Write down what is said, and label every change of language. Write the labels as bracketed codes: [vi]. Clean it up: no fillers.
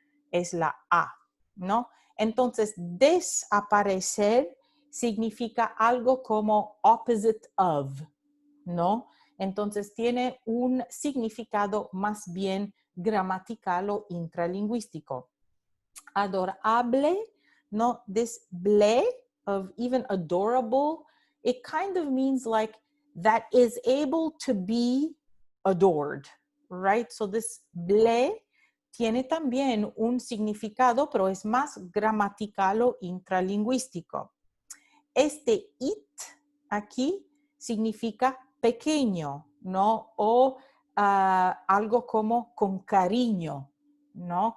[es] Es la A, ¿no? Entonces, desaparecer significa algo como [en] opposite of, [es] ¿no? Entonces, tiene un significado más bien gramatical o intralingüístico. [en] Adorable, no, this ble of even adorable, it kind of means like that is able to be adored, right? So this ble [es] tiene también un significado, pero es más gramatical o intralingüístico. Este it aquí significa pequeño, ¿no? O algo como con cariño, ¿no?